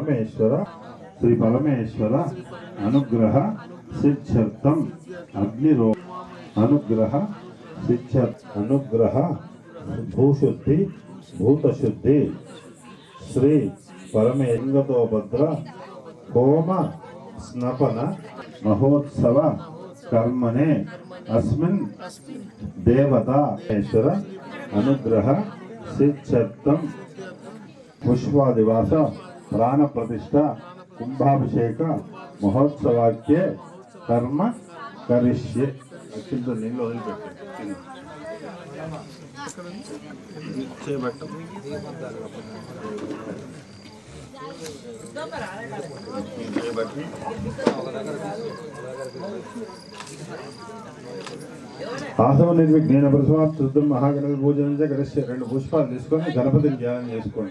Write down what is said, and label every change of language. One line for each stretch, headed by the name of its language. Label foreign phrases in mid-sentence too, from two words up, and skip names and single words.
Sanskrit: परमेश्वर अनुग्रह सिद्ध्यर्थम अग्निरो अनुग्रह सिद्ध्यर्थ अनुग्रह भूशुद्धि भूतशुद्धि श्री परमेश्वरोभद्र होम स्नपन महोत्सव कर्मणे अस्मिन् देवता ईश्वर अनुग्रह सिद्ध्यर्थं पुष्पादिवास प्राण प्रतिष्ठा कुंभाभिषेक महोत्सवाक्य कर्म करिष्ये
Telugu: కింద నీళ్ళు వదిలిపెట్టాను చేయబట్టు చేయబట్టి
Sanskrit: ఆసవ నిర్విఘ్నేన ప్రసవాప్తుద్దం మహాగణపతి పూజనం
Telugu: గణేశ 2 పుష్పాలు తీసుకొని గణపతిని ధ్యానం చేసుకోండి.